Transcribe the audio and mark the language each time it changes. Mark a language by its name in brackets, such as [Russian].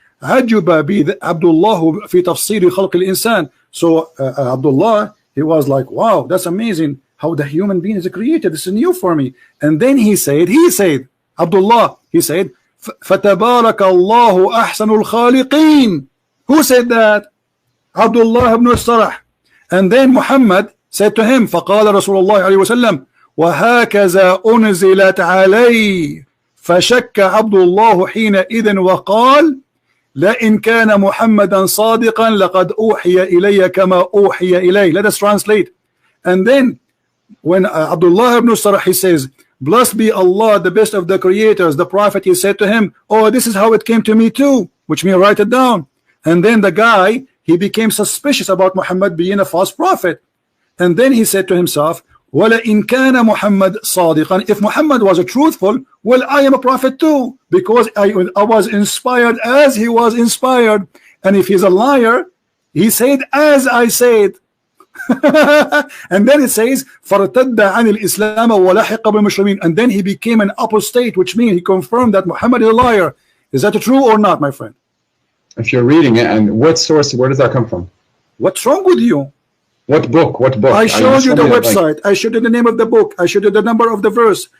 [Arabic] عجب عبد الله في تفسير خلق الإنسان. [English] So Abdullah, he was like, wow, that's amazing how the human being is created. This is new for me. And then he said, Abdullah, he said, [Arabic] فَتَبَارَكَ اللَّهُ أَحْسَنُ الْخَالِقِينَ. [English] Who said that? Abdullah ibn Sarah. And then Muhammad said to him, [Arabic] فقال رسول الله عليه وسلم وهكذا أنزلت علي فشك عبد الله حينئذ وقال لئن كان محمدا صادقا لقد أوحي إلي كما أوحي إليه. [English] Let us translate. And then when Abdullah ibn Sarah, he says, blessed be Allah, the best of the creators, the prophet, he said to him, oh, this is how it came to me too, which means write it down. And then the guy, he became suspicious about Muhammad being a false prophet. And then he said to himself, [Arabic] وَلَئِنْ كَانَ مُحَمَّدٌ صَادِقًا. [English] If Muhammad was a truthful, well, I am a prophet too, because I was inspired as he was inspired. And if he's a liar, he said as I said. And then it says [Arabic] فَارْتَدَّ عَنِ الْإِسْلَامَ وَلَحِقَ بِالْمُسْلِمِينَ. [English] And then he became an apostate, which means he confirmed that Muhammad is a liar. Is that true or not, my friend? If you're reading it, and what source, where does that come from? What's wrong with you? What book? What book? I showed you the website. I showed you the name of the book. I showed you the number of the verse.